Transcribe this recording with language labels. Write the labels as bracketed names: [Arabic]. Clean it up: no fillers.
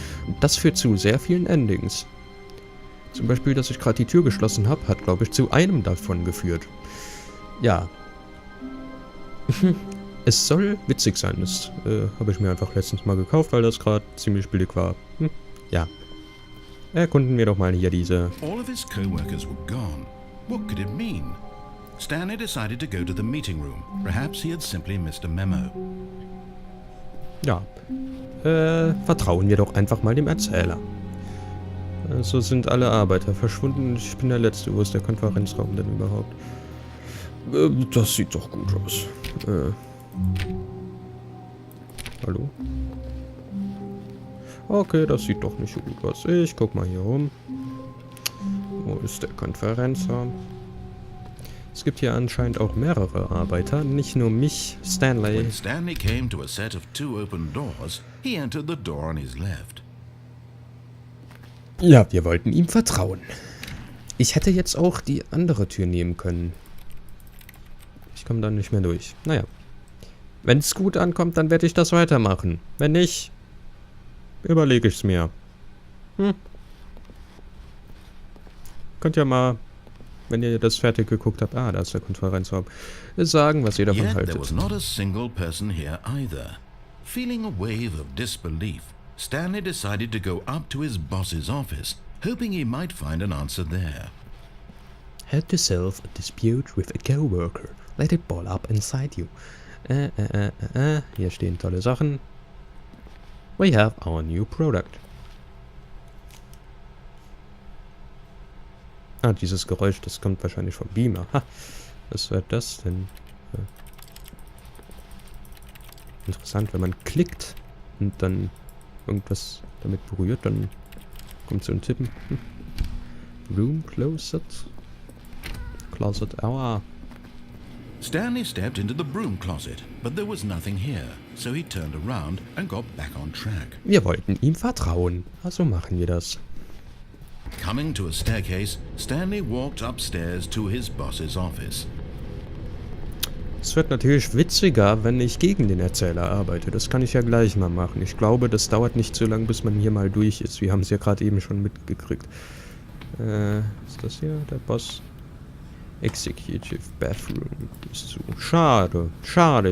[German] Und das führt zu sehr vielen Endings. Zum Beispiel, dass ich gerade die Tür geschlossen habe, hat, glaube ich, zu einem davon geführt. Ja. Es soll witzig sein. Das habe ich mir einfach letztens mal gekauft, weil das gerade ziemlich billig war. Ja. Erkunden wir doch mal hier diese... [English] All of his co-workers were gone. What could it mean? Stanley decided to go to the meeting room. Perhaps he had simply missed a memo. [German] Ja. Vertrauen wir doch einfach mal dem Erzähler. Also sind alle Arbeiter verschwunden. Ich bin der Letzte. Wo ist der Konferenzraum denn überhaupt? Das sieht doch gut aus. Hallo? Okay, das sieht doch nicht so gut aus. Ich guck mal hier rum. Wo ist der Konferenzraum? Es gibt hier anscheinend auch mehrere Arbeiter, nicht nur mich, Stanley. [English] When Stanley came to a set of 2 open doors, he entered the door on his left. [German] Ja, wir wollten ihm vertrauen. Ich hätte jetzt auch die andere Tür nehmen können. Ich komme da nicht mehr durch. Naja. Wenn es gut ankommt, dann werde ich das weitermachen. Wenn nicht, überlege ich es mir. Könnt ihr mal wenn ihr das fertig geguckt habt, da ist der Konferenzraum, sagen, was ihr davon [English] Yet there [German] haltet. [English] was not a single person here either. Feeling a wave of disbelief, Stanley decided to go up to his boss's office, hoping he might find an answer there. Had to solve a dispute with a coworker. Let it ball up inside you. [German] Hier stehen tolle Sachen. [English] We have our new product. [German] Dieses Geräusch, das kommt wahrscheinlich vom Beamer. Ha, was wird das denn? Interessant, wenn man klickt und dann irgendwas damit berührt, dann kommt so ein Tippen. [English] Room closet. Closet, aua. Stanley stepped into the broom closet, but there was nothing here, so he turned around and got back on track. [German] Wir wollten ihm vertrauen, also machen wir das. [English] Coming to a staircase, Stanley walked upstairs to his boss's office. [German] Es wird natürlich witziger, wenn ich gegen den Erzähler arbeite. Das kann ich ja gleich mal machen. Ich glaube, das dauert nicht so lange, bis man hier mal durch ist. Wir haben es ja gerade eben schon mitgekriegt. Ist das hier der Boss? Executive Bathroom ist zu. Schade, schade.